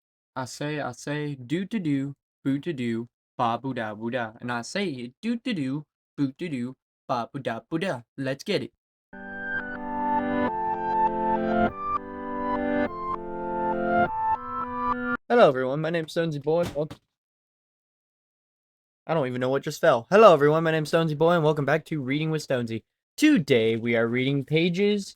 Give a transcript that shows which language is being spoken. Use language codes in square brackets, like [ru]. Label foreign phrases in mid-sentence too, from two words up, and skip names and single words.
[en] I say, do to do, boo to do, ba boo da boo da. And I say, do to do, boo to do, ba boo da boo da. Let's get it. Hello, everyone. My name's Stonsey Boy. I don't even know what just fell. Hello, everyone. My name's Stonsey Boy, and welcome back to Reading with Stonsey. Today, we are reading pages.